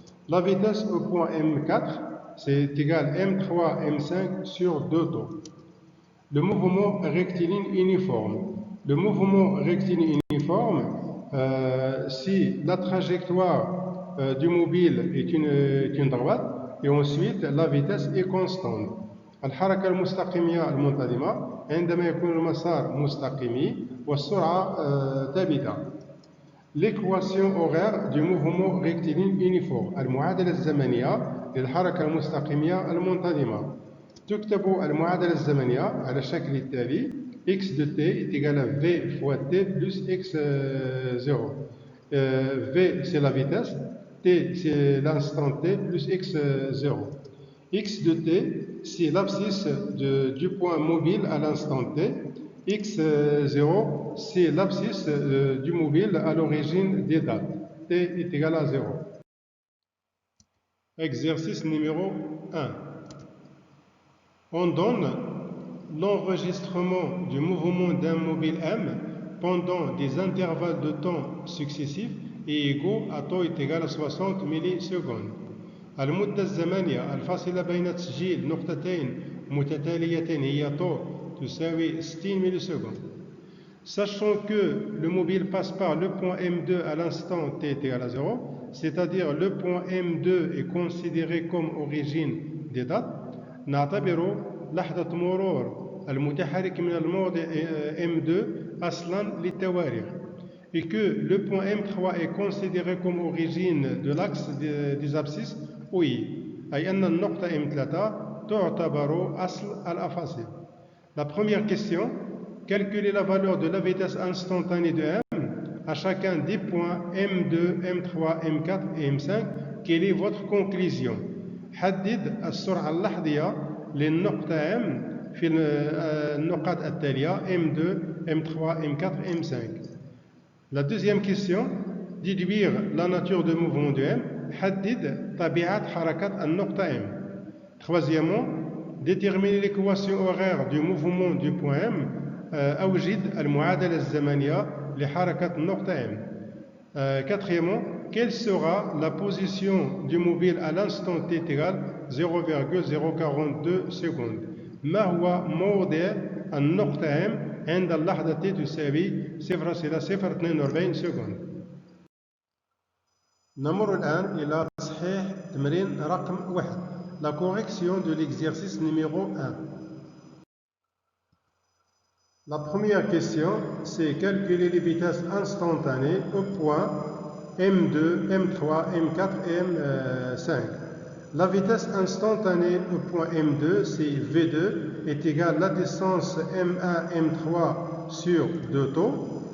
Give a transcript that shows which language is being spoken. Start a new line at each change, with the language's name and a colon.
French: La vitesse au point M4, c'est égal M3, M5 sur 2 taux. Le mouvement rectiligne uniforme. Le mouvement rectiligne uniforme, si la trajectoire du mobile est une droite, et ensuite la vitesse est constante.
Arabic: الحركة المستقيمية المنتظمة عندما يكون المسار مستقيمي والسرعة ثابتة.
French: L'équation horaire du mouvement rectiligne uniforme.
Arabic: المعادلة الزمنية للحركة المستقيمية المنتظمة. تكتب المعادلة الزمنية على الشكل التالي:
French: x de t est égal à v fois t plus x0. v c'est la vitesse, t c'est l'instant t plus x0. x de t c'est l'abscisse du point mobile à l'instant t. x0 c'est l'abscisse du mobile à l'origine des dates. t est égal à 0. Exercice numéro 1. On donne l'enregistrement du mouvement d'un mobile M pendant des intervalles de temps successifs et égaux à taux est égal à 60 millisecondes.
Arabic: المدة الزمنية الفاصلة بين تسجيل نقطتين متتاليتين هي taux تساوي 60 millisecondes.
French: Sachant que le mobile passe par le point M2 à l'instant t est égal à 0, c'est-à-dire le point M2 est considéré comme origine des dates,
Arabic: نعتبر لحظة مرور المتحرك من الموضع M2 أصلا للتواريخ.
French: Et que le point M3 est considéré comme origine de l'axe des abscisses OI.
Arabic: أي أن النقطة M3 تعتبر أصل الأفاصيل.
French: La première question, calculer la valeur de la vitesse instantanée de M à chacun des points M2, M3, M4 et M5. Quelle est votre conclusion?
Arabic: حدد السرعة اللحظية للنقطة M في النقاط التالية M2, M3, M4, M5.
French: La deuxième question, déduire la nature de mouvement de M.
Arabic: حدد طبيعة حركة النقطة M.
French: Troisièmement, déterminer l'équation horaire du mouvement du point M.
Arabic: أوجد المعادلة الزمنية لحركة النقطة M.
French: Quatrièmement, quelle sera la position du mobile à l'instant t égal 0,042 secondes?
Arabic: ما هو موضع النقطة M عند اللحظة t تساوي 0,042
French: secondes.
Arabic: نمر الآن إلى تصحيح تمرين رقم 1.
French: La correction de l'exercice numéro 1. La première question, c'est calculer les vitesses instantanées au point M2, M3, M4 et M5. La vitesse instantanée au point M2, c'est V2, est égale à la distance M1, M3 sur 2 taux.